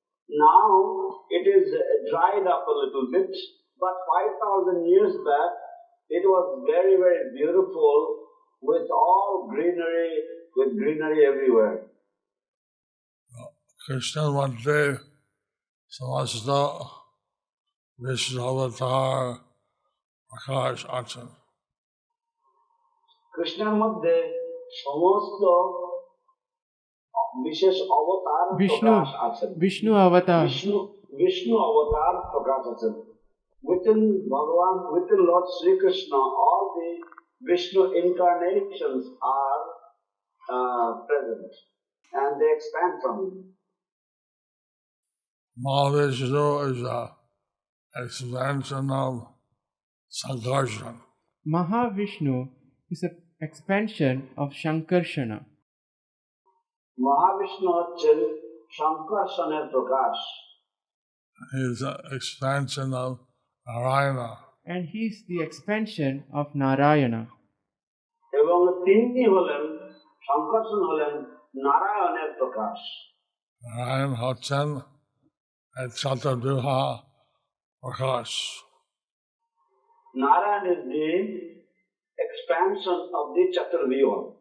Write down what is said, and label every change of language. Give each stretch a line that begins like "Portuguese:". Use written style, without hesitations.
English: Now it is dried up a little bit, but 5,000 years back it was very, very beautiful with all greenery, with greenery everywhere.
Bangla: Krishna মধ্যে সমস্ত বিষ্ণু অবতার প্রকাশ আছেন। কৃষ্ণের মধ্যে সমস্ত বিশেষ অবতার প্রকাশ আছেন।
English: Vishnu Avatar.
Bangla: বিষ্ণু অবতার প্রকাশ আছেন।
English: Within Bhagavan, within Lord Sri Krishna, all the Vishnu incarnations are present, and they expand from him. Mahavishnu is an expansion of Sankarshan. Mahavishnu is an expansion of Shankarshana.
Bangla: Mahavishnu হচ্ছেন শঙ্কর্ষণের প্রকাশ।
English: He is an expansion of Narayana. And he is the expansion of Narayana.
Bangla: এবং তিনি হলেন শঙ্কর্ষণ হলেন নারায়ণের প্রকাশ। Narayan হচ্ছেন Chaturbhuja Prakash.
English: Narayan is the expansion of the Chaturvyuha.